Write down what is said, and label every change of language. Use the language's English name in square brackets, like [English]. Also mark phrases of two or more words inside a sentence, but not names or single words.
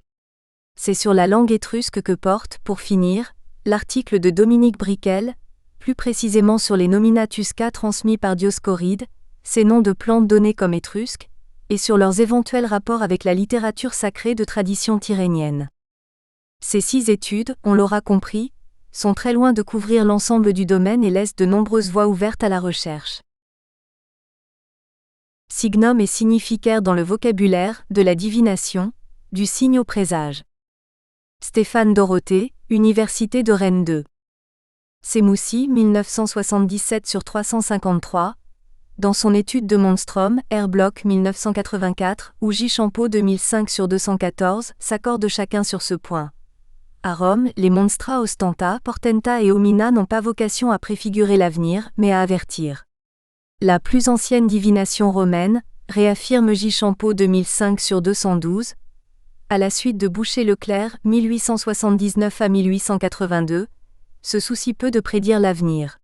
[French] C'est sur la langue étrusque que porte, pour finir, l'article de Dominique Briquel, plus précisément sur les nominatusca transmis par Dioscoride, ces noms de plantes donnés comme étrusques, et sur leurs éventuels rapports avec la littérature sacrée de tradition tyrénienne. Ces 6 études, on l'aura compris, sont très loin de couvrir l'ensemble du domaine et laissent de nombreuses voies ouvertes à la recherche. Signum et significaire dans le vocabulaire de la divination, du signe au présage. Stéphane Dorothée, Université de Rennes 2. Semoussi, 1977/353, dans son étude de Monstrum, R. Bloch 1984, ou J. Champeau 2005/214, s'accordent chacun sur ce point. À Rome, les [Latin] monstra ostenta, portenta et homina [French] n'ont pas vocation à préfigurer l'avenir, mais à avertir. La plus ancienne divination romaine, réaffirme J. Champeau 2005/212, à la suite de Boucher-Leclerc, 1879 à 1882, se soucie peu de prédire l'avenir.